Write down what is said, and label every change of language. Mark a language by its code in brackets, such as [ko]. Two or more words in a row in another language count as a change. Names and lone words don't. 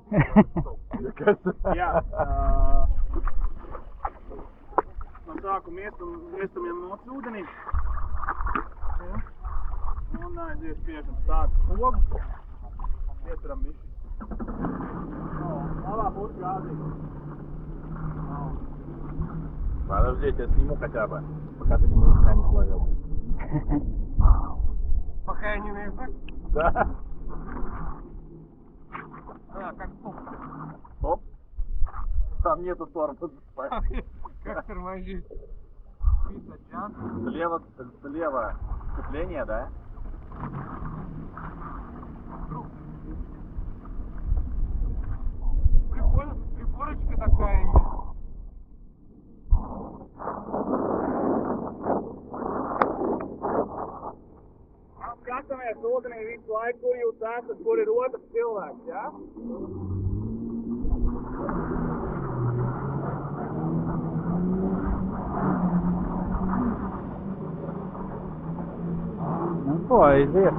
[lv] Jā, no sākuma iestumjam noc ūdenī. Un aiziet spiežam stāstu pogu. Ieturam bišķi. Labā pusi gāzīgi. [ru] Подождите, я сниму хотя бы, пока ты меня не словил. Пока я не наезжу? Да? Как стоп? Стоп. Там нету тормоза. Как тормозить? Слева сцепление, да? Приборочка такая есть. [lv] Skatāmies ūdenī visu laiku, kur jūs esat, kur ir otrs cilvēks, jā? Nu, ko aiziet?